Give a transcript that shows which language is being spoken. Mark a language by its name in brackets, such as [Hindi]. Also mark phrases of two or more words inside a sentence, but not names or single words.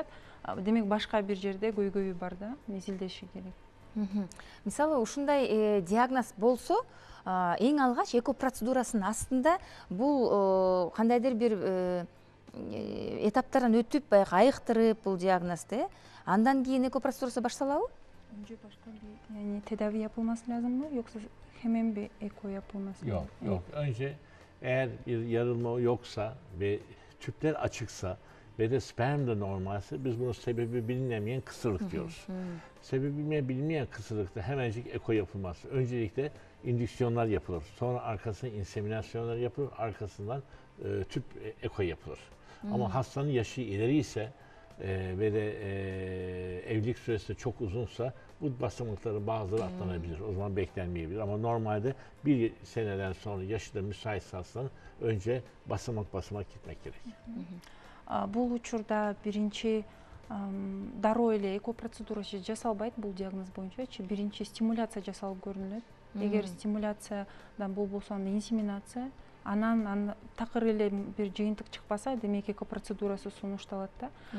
[Kyrgyz] Демек башка бир жерде көйгөйү бар да, изилдеши керек. Мисалы ушундай диагноз болсо, эң алгач эко процедурасынын астында бул кандайдыр бир этаптардан өтүп, баягы айыктырып бул диагнозду, андан кийин эко процедурасы башталабы? [Turkish] Önce başka bir yani tedavi yapılması lazım mı yoksa hemen bir eko yapılması mı? Yok. Önce eğer bir yarılma yoksa ve tüpler açıksa ve de sperm de normalse biz bunun sebebi bilinemeyen kısırlık diyoruz. Sebebi bilinmeyen kısırlıkta hemencik eko yapılması. Öncelikle indüksiyonlar yapılır. Sonra arkasından inseminasyonlar yapılır. Arkasından tüp eko yapılır. Ama hastanın yaşı ileri ise ve de evlilik süresi çok uzunsa bu basamakların bazıları atlanabilir. O zaman beklenmeyebilir. Ama normalde bir seneden sonra yaşı da müsaitse hastanın önce basamak gitmek gerek. [Kyrgyz] Бул учурда биринчи дароо эле эко процедурасы жасалбайт бул диагноз боюнчачы. Биринчи стимуляция жасалып көрүнөт. Эгер стимуляциядан болбосо анда инсеминация, анан такыр эле бир жыйынтык чыкпаса, демек эко процедурасы сунушталат да.